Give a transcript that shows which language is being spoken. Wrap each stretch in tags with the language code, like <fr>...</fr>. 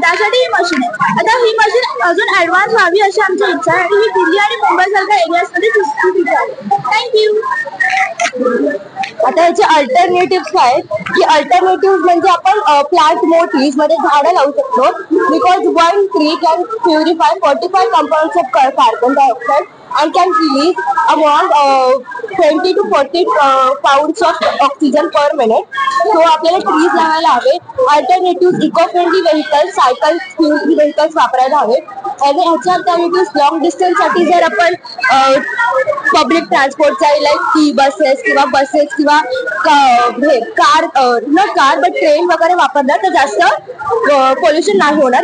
<mr>त्यासाठी ही मशीन आहे. आता ही मशीन अजून ऍडव्हान्स व्हावी अशी आमची इच्छा आहे आणि ही दिल्ली आणि मुंबई सारख्या एरियाजमध्ये सुरू आहे. थँक्यू. आता याचे अल्टरनेटिव्ह काय की अल्टरनेटिव्ह म्हणजे आपण प्लांट मोटीज मध्ये झाडं लावू शकतो.</mr> <en>Because 1 tree can purify 45 compounds of carbon dioxide and can release around 20 to 40 pounds of oxygen per minute.</en> <mr>So आपल्याला ट्रीज लावायला हवे. Alternative eco friendly vehicles, cycle fuel vehicles वापरायला हवे. आणि ह्याच्या अल्टरनेटिव्ह लॉंग डिस्टन्स साठी जर आपण पब्लिक ट्रान्सपोर्टचा लाईक बसेस किंवा कार बट ट्रेन वगैरे वापरला तर जास्त पोल्युशन नाही होणार.</mr>